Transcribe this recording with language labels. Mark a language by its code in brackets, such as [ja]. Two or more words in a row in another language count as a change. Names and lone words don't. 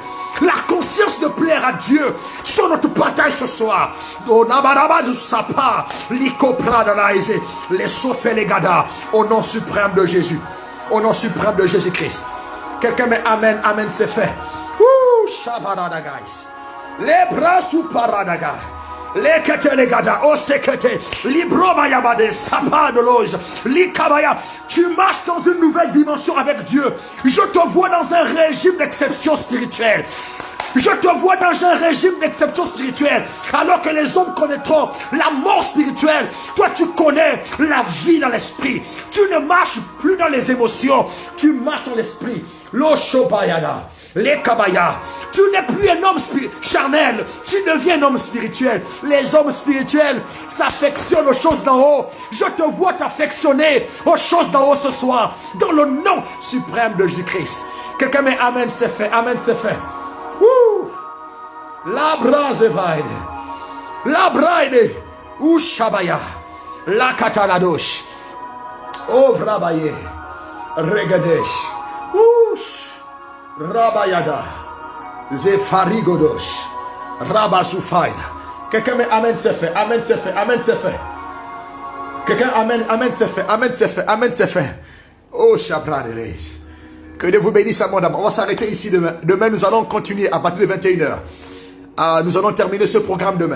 [fr] La conscience de plaire à Dieu sur notre bataille ce soir. Au nom suprême de Jésus. Au nom suprême de Jésus-Christ. Quelqu'un met Amen. Amen, c'est fait. Les bras sous paradaga. Lekete legada, osekete, libro mayabade, sapa de l'ose, likabaya. Tu marches dans une nouvelle dimension avec Dieu. Je te vois dans un régime d'exception spirituelle. Je te vois dans un régime d'exception spirituelle. Alors que les hommes connaîtront la mort spirituelle, toi tu connais la vie dans l'esprit. Tu ne marches plus dans les émotions, tu marches dans l'esprit. L'oshobayada. Les kabaya, tu n'es plus un homme charnel, tu deviens un homme spirituel. Les hommes spirituels s'affectionnent aux choses d'en haut. Je te vois t'affectionner aux choses d'en haut ce soir, dans le nom suprême de Jésus-Christ. Quelqu'un met Amen, c'est fait. Amen, c'est fait. La brase vaide, la braide, ou shabaya, la kataladosh, oh vrabaye, regadesh, Rabayada, Zefarigodosh, Rabasufaida. Quelqu'un met Amen, c'est fait. Amen, c'est fait. Amen, c'est fait. Quelqu'un Amen, Amen, c'est fait. Amen, c'est fait. Amen, c'est fait. Oh, Chabradeles. Que Dieu vous bénisse abondamment. On va s'arrêter ici demain. Demain, nous allons continuer à partir de 21h. Nous allons terminer ce programme demain.